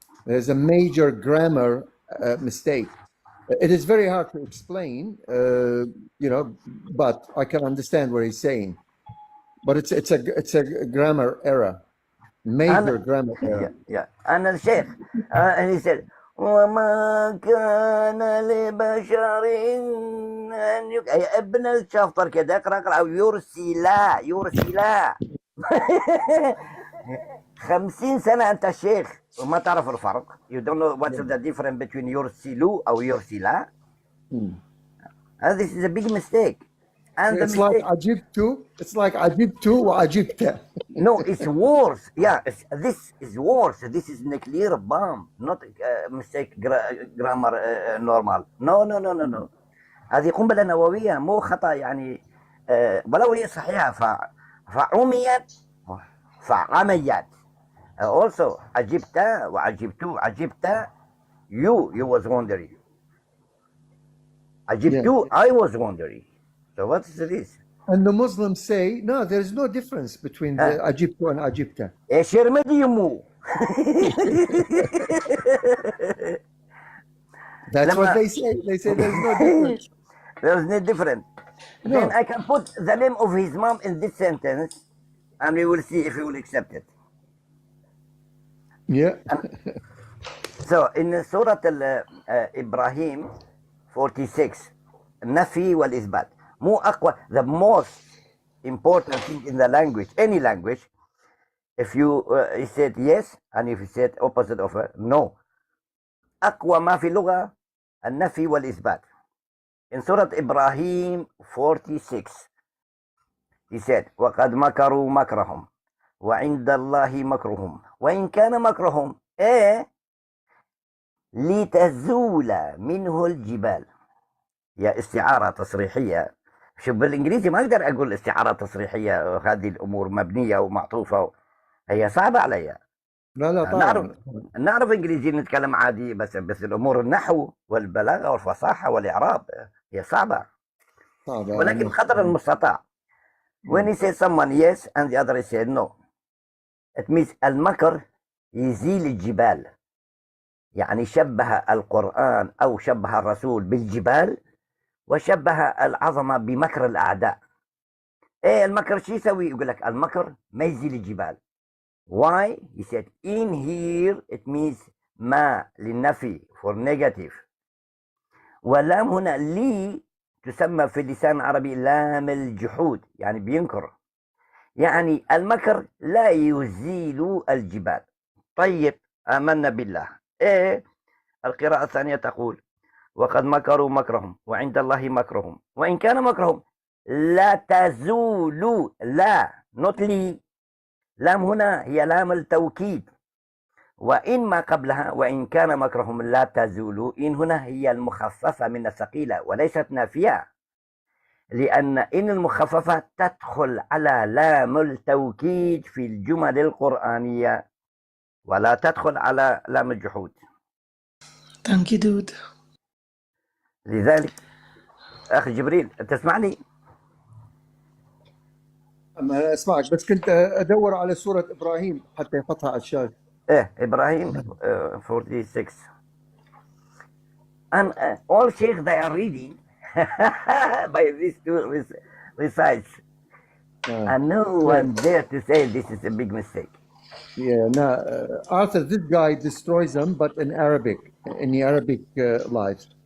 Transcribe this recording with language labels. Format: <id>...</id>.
<en>There's a major grammar mistake. It is very hard to explain, but I can understand what he's saying. But it's a grammar error, major grammar error. Yeah. And the Sheikh, and he said,</en> <ar>وما كان لبشر أن يا ابن الشفطر كده اقرا يرسلا 50 سنة أنت الشيخ وما تعرف الفرق.</ar> <en>You don't know what's the difference between يرسلوا أو يرسلا. This is a big mistake. And it's like عجبت. It's like عجبت وعجبت. No, it's worse. Yeah, this is worse. This is a clear bomb, not mistake grammar normal. No.</en> <ar>هذه قنبلة نووية، مو خطأ يعني ولو هي صحيحة فعميت فعميت.</ar> <en>Also</en> <ar>عجبت وعجبت عجبت</ar> <en>you was wondering. عجبت I was wondering. So what is this? And the Muslims say, no, there is no difference between the Ajibtu and Ajibta.</en> <ar>شرمدي يمو.</ar> <en>That's what they say. They say there's no difference. There's no difference. No. Then I can put the name of his mom in this sentence, and we will see if he will accept it. Yeah. So in Surah Ibrahim 46, Nafi wal Isbat. The most important thing in the language, any language, if you said yes, and if you said opposite of no.</en> <ar>أقوى ما في اللغة النفي والإثبات.</ar> <en>In Surah Ibrahim 46, he said,</en> <ar>وَقَدْ مَكَرُوا مَكْرَهُمْ وَعِنْدَ اللَّهِ مَكْرُهُمْ وَإِنْ كَانَ مَكْرُهُمْ لِتَزُولَ مِنْهُ الْجِبَالِ. يا استعارة تصريحية. شوف بالإنجليزي ما أقدر أقول استعارة تصريحية، هذه الأمور مبنية ومعطوفة، هي صعبة علي. لا طبعا. نعرف إنجليزي نتكلم عادي، بس الأمور النحو والبلاغة والفصاحة والإعراب هي صعبة. ولكن قدر المستطاع.</ar> <en>When he says someone yes and the other said no, it means</en> <ar>المكر يزيل الجبال. يعني شبه القرآن أو شبه الرسول بالجبال، وشبه العظمة بمكر الأعداء. المكر شو يسوي؟ يقول لك المكر ما يزيل الجبال.</ar> <en>Why? He said in here it means</en> <ar>ما للنفي</ar> <en>for negative.</en> <ar>واللام هنا لي تسمى في اللسان العربي لام الجحود، يعني بينكر. يعني المكر لا يزيل الجبال. طيب آمنا بالله. القراءة الثانية تقول وقد مكروا مكرهم وعند الله مكرهم وإن كان مكرهم لا تزول. لا</ar> <en>not</en> <ar>لي. لام هنا هي لام التوكيد، وإن ما قبلها وإن كان مكرهم لا تزول. إن هنا هي المخففة من الثقيلة وليست نافية، لأن إن المخففة تدخل على لام التوكيد في الجمل القرآنية ولا تدخل على لام الجحود.</ar> <en>Thank you, dude.</en> <ar>لذلك أخي جبريل تسمعني؟ أنا أسمعك، بس كنت أدور على سورة إبراهيم حتى يحطها على الشاشة. إبراهيم 46.</ar> <en>And all Sheikh they are reading by these two recites. And no one dare to say this is a big mistake. Yeah, no, Arthur, this guy destroys them, but in Arabic, in the Arabic lives.</en>